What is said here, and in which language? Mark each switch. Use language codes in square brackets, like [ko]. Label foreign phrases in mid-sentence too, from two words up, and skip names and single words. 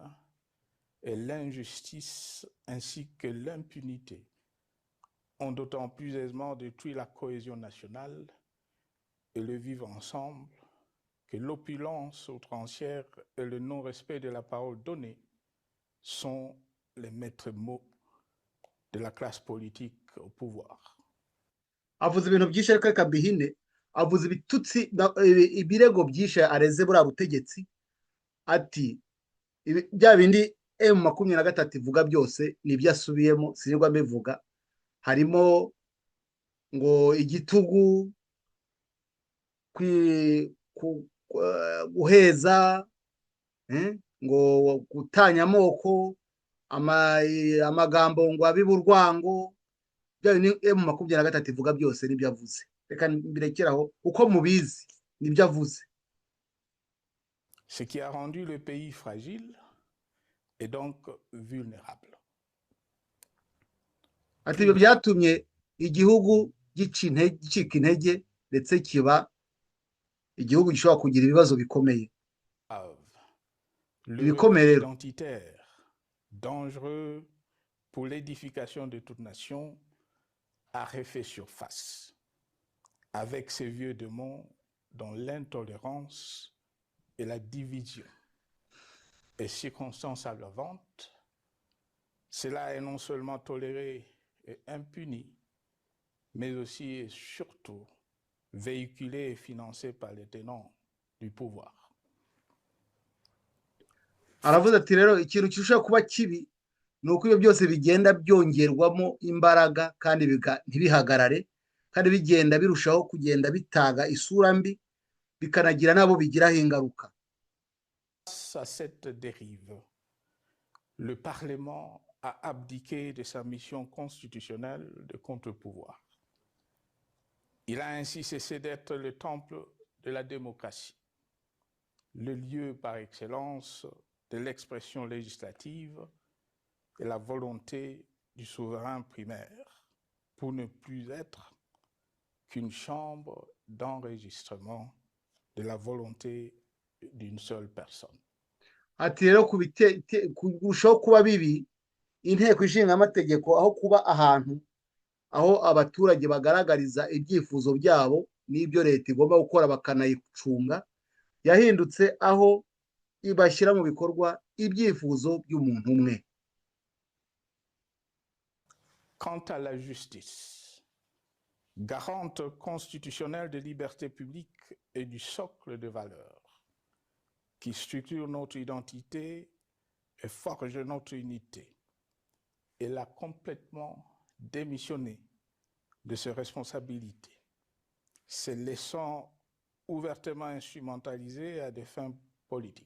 [fr] et l'injustice ainsi que l'impunité ont d'autant plus aisément détruit la cohésion nationale et le vivre ensemble que l'opulence outrancière et le non-respect de la parole donnée sont les maîtres mots de la classe politique au pouvoir. [rw] avuze ibintu byinshi ariko reka mbihine, avuze ibitutsi ibirego byinshi areze buriya butegetsi, ati bya bindi M23 ivuga byose nibyo asubiyemo, sinirwa mbivuga, harimo ngo igitugu, guheza, ngo gutanya amoko, amagambo ngo abibe urwango, bya bindi M23 ivuga byose nibyo avuze. Reka mbirekeraho uko mubizi nibyo avuze. [fr] Ce qui a rendu le pays fragile et donc vulnérable. [rw] Ati ibyo byatumye igihugu gicika intege ndetse kiba igihugu gishobora kugira ibibazo bikomeye. [fr] Le repli identitaire, dangereux pour l'édification de toute nation, a refait surface avec ces vieux démons dont l'intolérance et la division est circonstance aggravante. Cela est non seulement toléré et impuni, mais aussi et surtout véhiculé et financé par les tenants du pouvoir. [rw] Aravuze ati rero ikintu kirushaho kuba kibi ni uko ibyo byose bigenda byongerwamo imbaraga kandi ntibihagarare, kandi bigenda birushaho kugenda bitaga isura mbi, bikanagira nabo bigiraho ingaruka. [fr] Face à cette dérive, le Parlement a abdiqué de sa mission constitutionnelle de contre-pouvoir. Il a ainsi cessé d'être le temple de la démocratie, le lieu par excellence de l'expression législative et la volonté du souverain primaire, pour ne plus être qu'une chambre d'enregistrement de la volonté d'une seule personne. [rw] Ati rero kurushaho kuba bibi, inteko ishinga amategeko aho kuba ahantu aho abaturage bagaragariza ibyifuzo byabo n'ibyo leta igomba gukora bakanayicunga, yahindutse aho ibashyira mu bikorwa ibyifuzo by'umuntu umwe. [fr] Quant à la justice, garante constitutionnelle de liberté publique et du socle de valeurs qui structure notre identité et forge notre unité, elle a complètement démissionné de ses responsabilités, se laissant ouvertement instrumentaliser à des fins politiques.